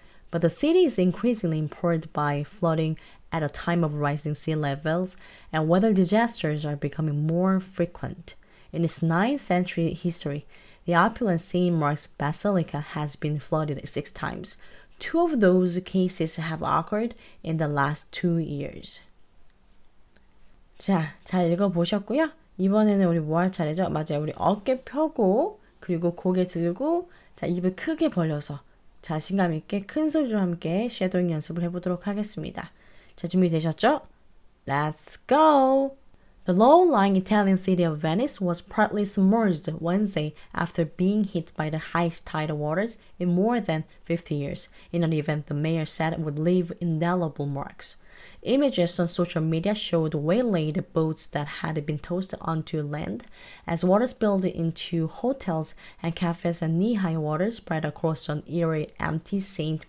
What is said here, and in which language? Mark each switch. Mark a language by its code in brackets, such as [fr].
[en] But the city is increasingly impaired by flooding at a time of rising sea levels, and weather disasters are becoming more frequent. In its 9th century history, the opulent St. Mark's Basilica has been flooded 6 times. 2 of those cases have occurred in the last 2 years. [ko] 자, 잘 읽어보셨고요. 이번에는 우리 뭐 할 차례죠? 맞아요. 우리 어깨 펴고 그리고 고개 들고 자, 입을 크게 벌려서 자신감 있게 큰 소리로 함께 쉐도잉 연습을 해보도록 하겠습니다. 자, 준비되셨죠? [en] Let's go! The low-lying Italian city of Venice was partly submerged Wednesday after being hit by the highest tidal waters in more than 50 years, in an event the mayor said would leave indelible marks. Images on social media showed waylaid boats that had been tossed onto land as water spilled into hotels and cafes and knee-high water spread across an eerie, empty St.